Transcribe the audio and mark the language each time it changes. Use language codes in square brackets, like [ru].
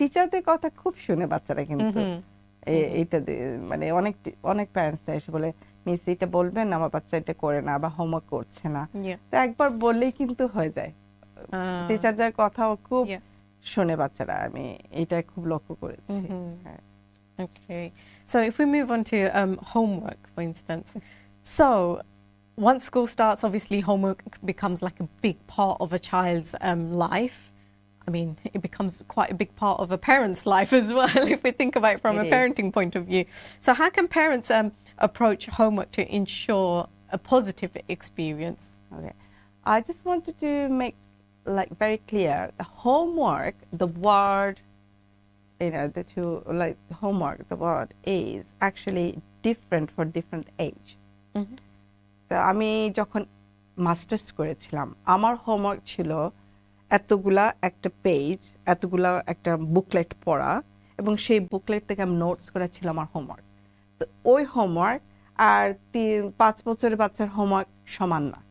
[bn] টিচারদের কথা খুব শুনে বাচ্চারা কিন্তু এইটা মানে অনেক প্যারেন্টস এসে বলে মিস এটা বলবেন না আমার বাচ্চা এটা করে না বা হোমওয়ার্ক করছে না [en] yeah [bn] তো একবার বললেই কিন্তু হয়ে যায় টিচারদের কথাও খুব [en] yeah [bn] শুনে বাচ্চারা আমি এটা খুব লক্ষ্য করেছি হ্যাঁ। [en] Okay, so if we move on to homework, for instance. So once school starts, obviously homework becomes like a big part of a child's life. I mean, it becomes quite a big part of a parent's life as well, if we think about it from It a is. parenting point of view. So how can parents approach homework to ensure a positive experience? Okay. I just wanted to make like very clear the homework, the word, the two like homework, the word is actually different for different age. [bn] So আমি যখন masters করেছিলাম আমার homework ছিল এতগুলা একটা page এতগুলা একটা booklet পড়া এবং সেই বুকলেট থেকে আমি নোটস করা ছিল আমার হোমওয়ার্ক তো ওই হোমওয়ার্ক আর 5 বছরের বাচ্চার হোমওয়ার্ক সমান না